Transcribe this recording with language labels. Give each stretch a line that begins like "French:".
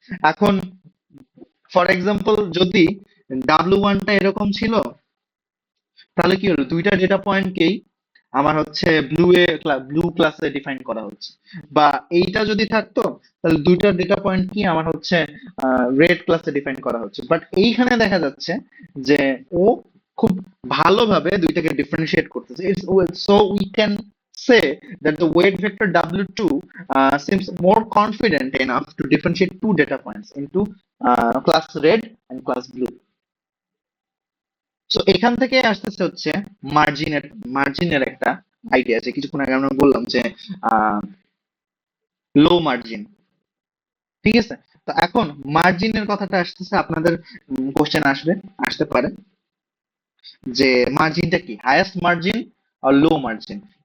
Bangla: এখন for example যদি W1টা এরকম ছিল, তাহলে কি হলো, দুইটা ডেটা পয়েন্টকেই আমার হচ্ছে ব্লু ক্লাসে ডিফাইন করা হচ্ছে। বা এইটা যদি থাকতো, তাহলে দুইটা ডেটা পয়েন্ট কি আমার হচ্ছে রেড ক্লাসে ডিফাইন করা হচ্ছে। বাট এইখানে দেখা যাচ্ছে যে ও খুব ভালোভাবে দুইটাকে ডিফারেন্সিয়েট করতেছে।
English: So we can say that the weight vector W2 seems more confident enough to differentiate two data points into class red and class blue.
Bangla: So এখান থেকে আসতেছে হচ্ছে মার্জিনের একটা আইডিয়া, যে কিছুক্ষণ আগে আমরা বললাম যে লো মার্জিন, ঠিক আছে? তো এখন মার্জিনের কথাটা আসতেছে, আপনাদের কোশ্চেন আসতে পারে যে মার্জিনটা কি, হাইয়েস্ট মার্জিন আর লো মার্জিন।